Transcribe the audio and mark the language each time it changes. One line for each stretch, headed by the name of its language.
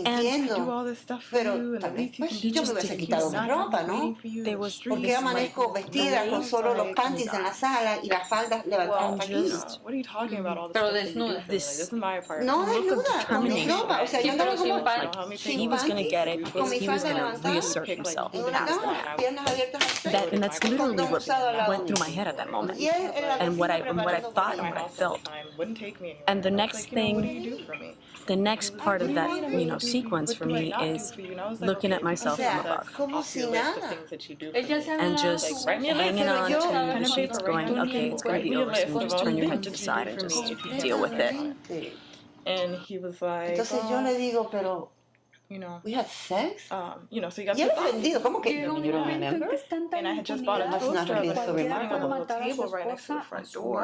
English: and do all this stuff for you, and at least you can
Spanish: yo me hubiese quitado mi ropa, ¿no? ¿Por qué amanezco vestida con solo los panties en la sala y las faldas levantadas hasta aquí?
English: What are you talking about all this?
Spanish: Pero desnuda.
English: This is my apartment.
Spanish: No, desnuda, con mi ropa. O sea, yo andaba como
English: he was going to get it because he was going to reassert himself. And that's literally what went through my head at that moment. And what I thought and what I felt. And the next thing, the next part of that, sequence for me is looking at myself from above. And just hanging on to the sheets going, okay, it's going to be over soon. Just turn your head to the side and just deal with it. And he was like,
Spanish: entonces yo le digo, pero we had sex?
English: So you got
Spanish: y él ofendido, ¿cómo que you don't remember?
English: And I had just bought a toaster on the table right next to the front door.